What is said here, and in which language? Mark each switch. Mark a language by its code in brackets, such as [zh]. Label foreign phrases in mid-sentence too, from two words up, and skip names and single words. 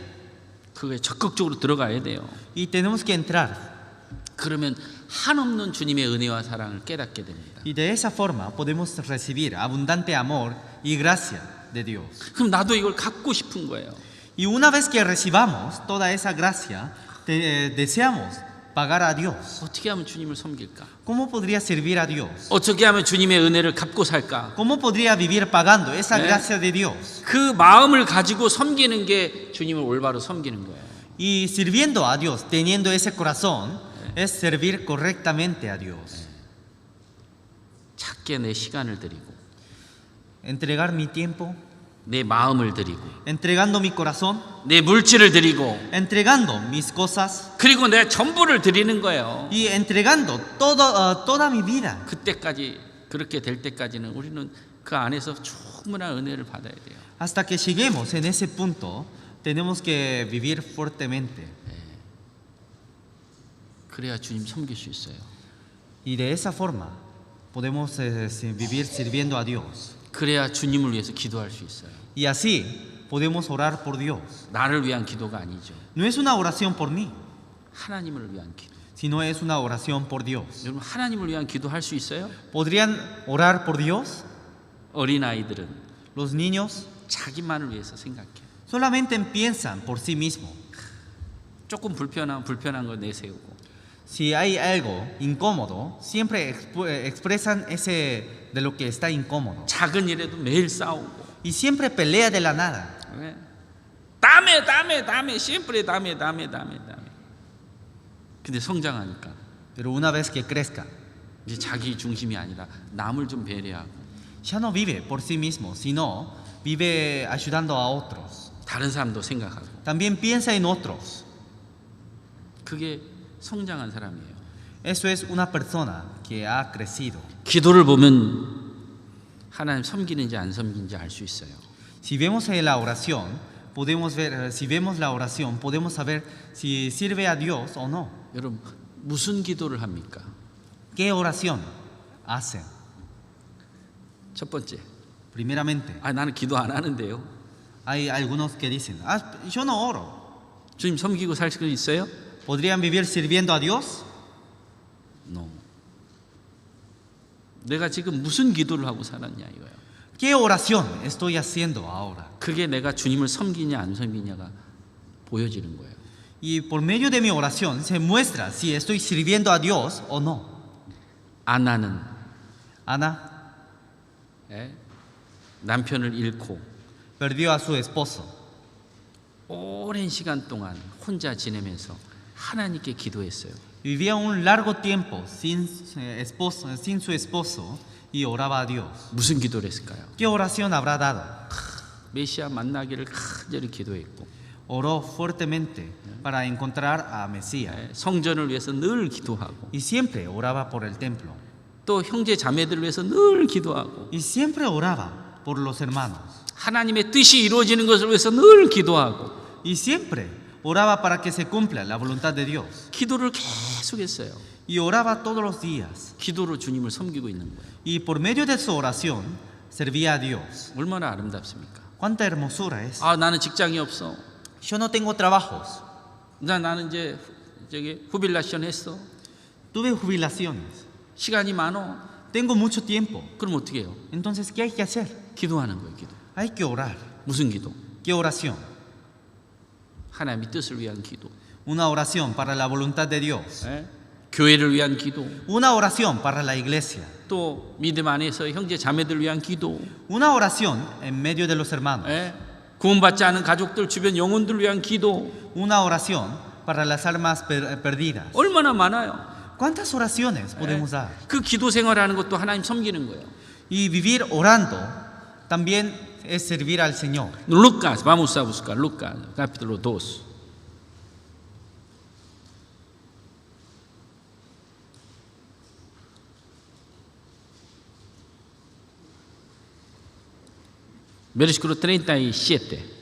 [ko] 그게 적극적으로 들어가야 돼요. [es] Y tenemos que entrar. [ko] 그러면 한없는 주님의 은혜와 사랑을 깨닫게 됩니다. [es] Y de esa forma podemos recibir abundante amor y gracia de Dios. [ko] 그럼 나도 이걸 갖고 싶은 거예요. [es] Y una vez que recibamos toda esa gracia, deseamos pagar a Dios. [ko] 어떻게 하면 주님을 섬길까? [es] ¿Cómo podría servir a Dios? [ko] 어떻게 하면 주님의 은혜를 갚고 살까? [es] ¿Cómo podría vivir pagando esa gracia de Dios? [ko] 그 마음을 가지고 섬기는 게 주님을 올바로 섬기는 거예요. [es] Y sirviendo a Dios, teniendo ese corazón, es servir correctamente a Dios. [ko] 작게 내 시간을 드리고 [es] Entregar mi tiempo, [ko] 내 마음을 드리고 [es] entregando mi corazón, [ko] 내 물질을 드리고 [es] entregando mis cosas [ko] 그리고 내 전부를 드리는 거예요. [es] y entregando toda mi vida. [ko] 그때까지 그렇게 될 때까지는 우리는 그 안에서 충분한 은혜를 받아야 돼요. [es] Hasta que lleguemos en ese punto, tenemos que vivir fuertemente. [ko] 그래야 주님 섬길 수 있어요. [es] Y de esa forma podemos vivir sirviendo a Dios. [ko] 그래야 주님을 위해서 기도할 수 있어요. [es] Y así podemos orar por Dios. [ko] 나를 위한 기도가 아니죠. [es] No es una oración por mí, [ko] 하나님을 위한 기도. [es] sino es una oración por Dios. [ko] 여러분 하나님을 위한 기도할 수 있어요? [es] ¿Podrían orar por Dios? [ko] 어린아이들은 [es] Los niños [ko] 자기만을 위해서 생각해요. [es] solamente piensan por sí mismos. [ko] 조금 불편한 거 내세우고 [es] Si hay algo incómodo, siempre expresan ese de lo que está incómodo. [ko] 작은 일에도 매일 싸우고 [es] Y siempre pelea de la nada. [ko] 네. 다음에 siempre 다음에 근데 성장하니까 [es] Pero una vez que crezca, [ko] 이제 자기 중심이 아니라 남을 좀 배려하고 [es] ya no vive por sí mismo, sino vive ayudando a otros. [ko] 다른 사람도 생각하고 [es] También piensa en otros. [ko] 그게 성장한 사람이에요. [es] Eso es una persona que ha crecido. [ko] 기도를 보면 하나님 섬기는지 안 섬기는지 알 수 있어요. [es] Si vemos la oración, podemos ver, si vemos la oración, podemos saber si sirve a Dios o no. [ko] 여러분 무슨 기도를 합니까? [es] ¿Qué oración hacen? [ko] 첫 번째, [es] Primeramente, [ko] 나는 기도 안 하는데요. [es] hay algunos que dicen, yo no oro. [ko] 주님 섬기고 살 수 있어요? [es] ¿Podrían vivir sirviendo a Dios? No. [ko] 내가 지금 무슨 기도를 하고 살았냐 이거예요. [es] ¿Qué oración estoy haciendo ahora? [ko] 그게 내가 주님을 섬기냐 안 섬기냐가 보여지는 거예요. [es] Y por medio de mi oración se muestra si estoy sirviendo a Dios o no. [ko] 아나는 [es] Ana [ko] 남편을 잃고 [es] perdió a su esposo. [ko] 오랜 시간 동안 혼자 지내면서 하나님께 기도했어요. [es] Vivía un largo tiempo sin su esposo y oraba a Dios. [ko] 무슨 기도를 했을까요? [es] ¿Qué oración habrá dado? [ko] 메시아 만나기를 간절히 기도했고 [es] Oró fuertemente para encontrar a Mesías [ko] 성전을 위해서 늘 기도하고 [es] y siempre oraba por el templo [ko] 또 형제 자매들을 위해서 늘 기도하고 [es] y siempre oraba por los hermanos [ko] 하나님의 뜻이 이루어지는 것을 위해서 늘 기도하고 [es] y siempre oraba para que se cumpla la voluntad de Dios [ko] 기도를 계속했어요. [es] y oraba todos los días [ko] 기도로 주님을 섬기고 있는 거예요. [es] y por medio de su oración servía a Dios. [ko] 얼마나 아름답습니까? [es] Cuánta hermosura es. [ko] 나는 직장이 없어. [es] Yo no tengo trabajos, [ko] 나는 이제 후빌라션 했어. [es] tuve jubilaciones, [ko] 시간이 많어. [es] tengo mucho tiempo. [ko] 그럼 어떻게 해요? [es] Entonces, ¿qué hay que hacer? [ko] 기도하는 거예요. 기도. [es] Hay que orar. [ko] 무슨 기도? [es] ¿Qué oración? [ko] 하나님의 뜻을 위한 기도. [es] Una oración para la voluntad de Dios. [ko] 교회를 위한 기도. [es] Una oración para la iglesia. [ko] 또 믿음 안에서 형제 자매들 위한 기도. [es] Una oración en medio de los hermanos. [ko] 구원받지 않은 가족들, 주변 영혼들을 위한 기도 [es] Una oración para las almas perdidas. [ko] 얼마나 많아요. [es] ¿Cuántas oraciones podemos dar? [ko] 그 기도 생활하는 것도 하나님 섬기는 거예요. [es] Y vivir orando también es servir al Señor. Lucas, vamos a buscar Lucas, capítulo 2. Versículo 37.